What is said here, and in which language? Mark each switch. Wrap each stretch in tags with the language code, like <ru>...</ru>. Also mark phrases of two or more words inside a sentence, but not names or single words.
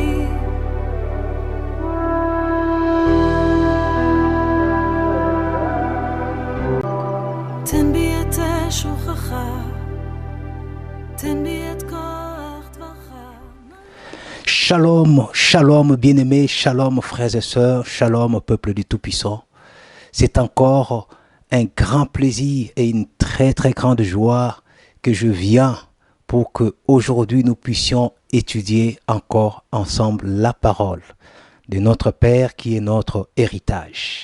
<he>תן בי את שוכך, תן בי את כוח דברך.</he> <fr>Shalom, shalom bien-aimés, shalom frères et sœurs, shalom peuple du Tout-Puissant. C'est encore un grand plaisir et une très très grande joie que je viens pour que aujourd'hui nous puissions étudier encore ensemble la parole de notre Père qui est notre héritage.</fr>